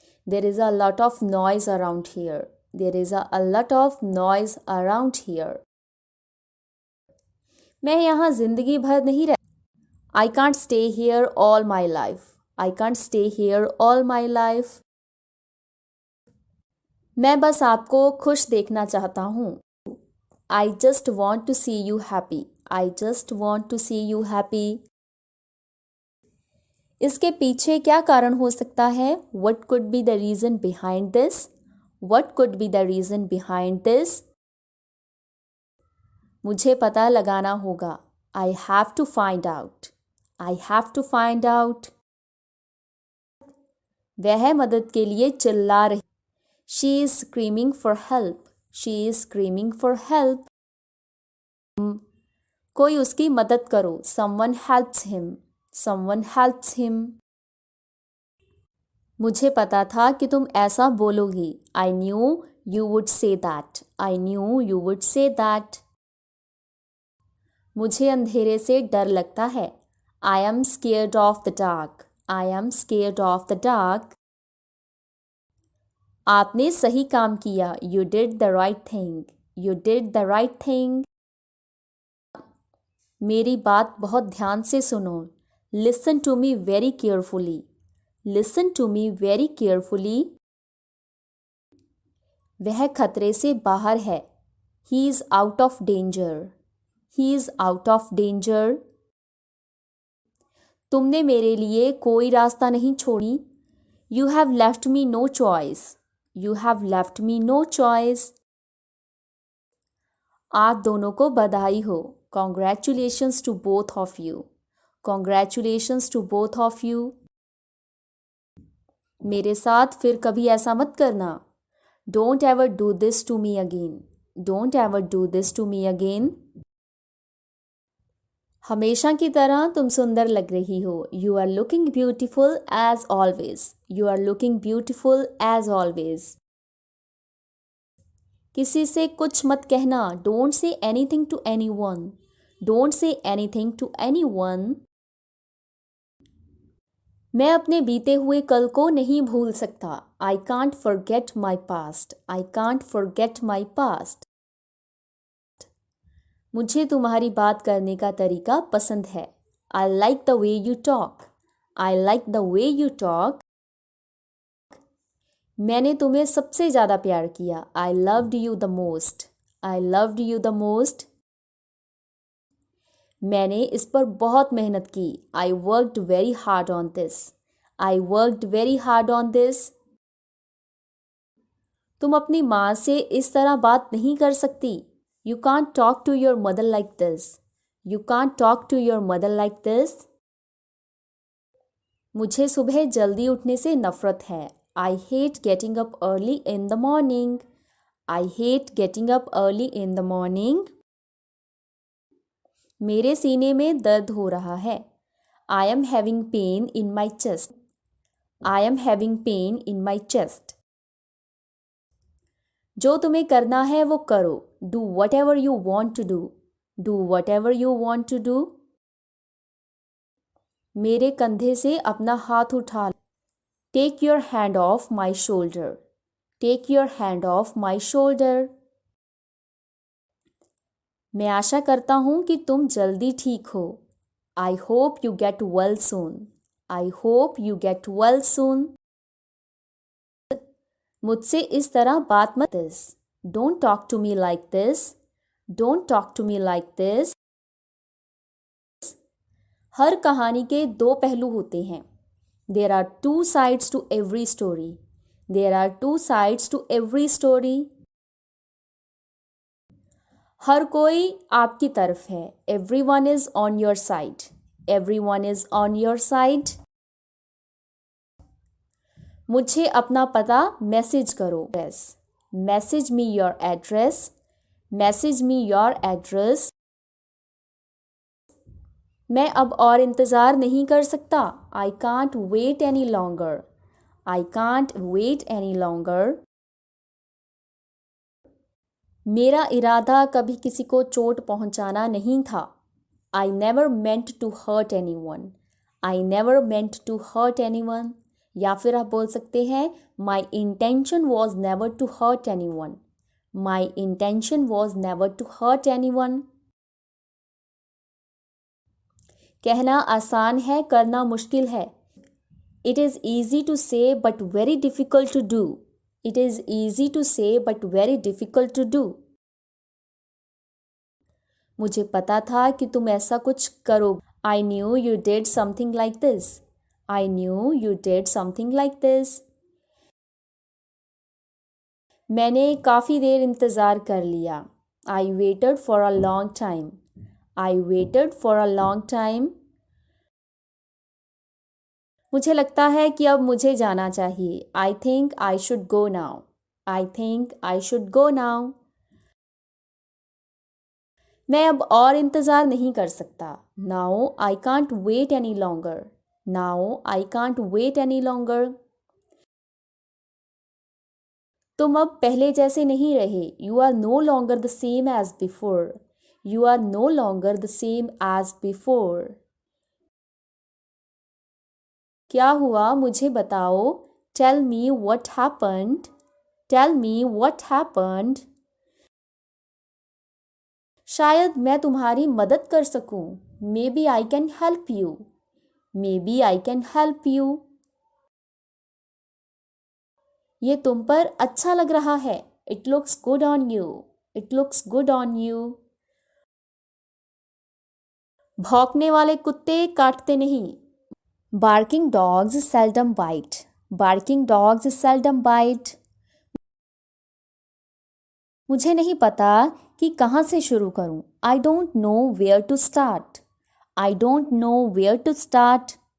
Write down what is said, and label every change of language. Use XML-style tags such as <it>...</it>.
<en>There is a lot of noise around here. There is a lot of noise around here.</en> <hi>मैं यहाँ जिंदगी भर नहीं रह</hi> <en>I can't stay here all my life. I can't stay here all my life.</en> <hi>मैं बस आपको खुश देखना चाहता हूँ।</hi> <en>I just want to see you happy. I just want to see you happy.</en> <hi>इसके पीछे क्या कारण हो सकता है?</hi> <en>What could be the reason behind this? What could be the reason behind this?</en> <hi>मुझे पता लगाना होगा।</hi> <en>I have to find out. I have to find out.</en> <hi>वह मदद के लिए चिल्ला रही।</hi> <en>She is screaming for help. She is screaming for help.</en> <hi>कोई उसकी मदद करो।</hi> <en>Someone helps him. Someone helps him.</en> <hi>मुझे पता था कि तुम ऐसा बोलोगी।</hi> <en>I knew you would say that. I knew you would say that.</en> <hi>मुझे अंधेरे से डर लगता है।</hi> <en>I am scared of the dark. I am scared of the dark.</en> <hi>आपने सही काम किया.</hi> <en>You did the right thing. You did the right thing.</en> <hi>मेरी बात बहुत ध्यान से सुनो.</hi> <en>Listen to me very carefully. Listen to me very carefully.</en> <hi>वह खतरे से बाहर है.</hi> <en>He is out of danger. He is out of danger.</en> <hi>तुमने मेरे लिए कोई रास्ता नहीं छोड़ी.</hi> <en>You have left me no choice. You have left me no choice.</en> <hi>आप दोनों को बधाई हो.</hi> <en>Congratulations to both of you. Congratulations to both of you.</en> <hi>मेरे साथ फिर कभी ऐसा मत करना.</hi> <en>Don't ever do this to me again. Don't ever do this to me again.</en> <hi>हमेशा की तरह तुम सुंदर लग रही हो.</hi> <en>You are looking beautiful as always. You are looking beautiful as always.</en> <hi>किसी से कुछ मत कहना.</hi> <en>Don't say anything to anyone. Don't say anything to anyone.</en> <hi>मैं अपने बीते हुए कल को नहीं भूल सकता.</hi> <en>I can't forget my past. I can't forget my past.</en> <hi>मुझे तुम्हारी बात करने का तरीका पसंद है.</hi> <en>I like the way you talk. I like the way you talk.</en> <hi>मैंने तुम्हें सबसे ज़्यादा प्यार किया.</hi> <en>I loved you the most. I loved you the most.</en> <hi>मैंने इस पर बहुत मेहनत की.</hi> <en>I worked very hard on this. I worked very hard on this.</en> <hi>तुम अपनी माँ से इस तरह बात नहीं कर सकती.</hi> <en>You can't talk to your mother like this. You can't talk to your mother like this.</en> <hi>मुझे सुबह जल्दी उठने से नफरत है.</hi> <en>I hate getting up early in the morning. I hate getting up early in the morning.</en> <hi>मेरे सीने में दर्द हो रहा है.</hi> <en>I am having pain in my chest. I am having pain in my chest.</en> <hi>जो तुम्हें करना है वो करो.</hi> <en>Do whatever you want to do. Do whatever you want to do.</en> <hi>मेरे कंधे से अपना हाथ उठा.</hi> <en>Take your hand off my shoulder. Take your hand off my shoulder.</en> <hi>मैं आशा करता हूँ कि तुम जल्दी ठीक हो.</hi> <en>I hope you get well soon. I hope you get well soon.</en> <hi>मुझसे इस तरह बात मत.</hi> <en>Don't talk to me like this. Don't talk to me like this.</en> <hi>हर कहानी के दो पहलू होते हैं.</hi> <en>There are two sides to every story. There are two sides to every story.</en> <hi>हर कोई आपकी तरफ है.</hi> <en>Everyone is on your side. Everyone is on your side.</en> <hi>मुझे अपना पता मैसेज करो.</hi> <en>Message me your address. Message me your address.</en> <hi>मैं अब और इंतज़ार नहीं कर सकता.</hi> <en>I can't wait any longer. I can't wait any longer.</en> <hi>मेरा इरादा कभी किसी को चोट पहुंचाना नहीं था.</hi> <en>I never meant to hurt anyone. I never meant to hurt anyone.</en> <hi>या फिर आप बोल सकते हैं</hi> <en>My intention was never to hurt anyone. My intention was never to hurt anyone.</en> <hi>कहना आसान है, करना मुश्किल है.</hi> <en>It is easy to say but very difficult to do. It is easy to say but very difficult to do.</en> <hi>मुझे पता था कि तुम ऐसा कुछ करोगे.</hi> <en>I knew you did something like this. I knew you did something like this.</en> <hi>मैंने काफ़ी देर इंतज़ार कर लिया.</hi> <en>I waited for a long time. I waited for a long time.</en> <hi>मुझे लगता है कि अब मुझे जाना चाहिए.</hi> <en>I think I should go now. I think I should go now.</en> <hi>मैं अब और इंतज़ार नहीं कर सकता.</hi> <en>Now I can't wait any longer. Now I can't wait any longer.</en> <hi>तुम अब पहले जैसे नहीं रहे.</hi> <en>You are no longer the same as before. You are no longer the same as before.</en> <hi>क्या हुआ मुझे बताओ.</hi> <en>Tell me what happened. Tell me what happened.</en> <hi>शायद मैं तुम्हारी मदद कर सकूं.</hi> <en>Maybe I can help you. Maybe I can help you.</en> <hi>ये तुम पर अच्छा लग रहा है.</hi> <en>It looks good on you. It looks good on you.</en> <hi>भौंकने वाले कुत्ते काटते नहीं.</hi> <en>Barking dogs seldom bite. Barking dogs seldom bite.</en> <hi>मुझे नहीं पता कि कहाँ से शुरू करूं.</hi> <en>I don't know where to start. I don't know where to start.</en>